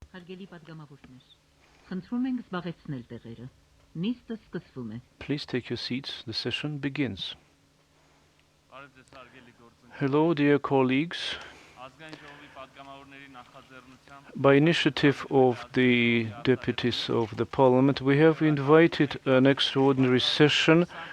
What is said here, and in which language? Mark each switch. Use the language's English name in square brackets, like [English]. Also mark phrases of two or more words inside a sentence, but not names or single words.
[Armenian] Հարգելի պատգամավորներ, խնդրում ենք զբաղեցնել տեղերը։ Նիստը սկսվում է։ [English] Please take your seats. The session begins. Hello, dear colleagues. By initiative of the deputies of the Parliament, we have invited an extraordinary session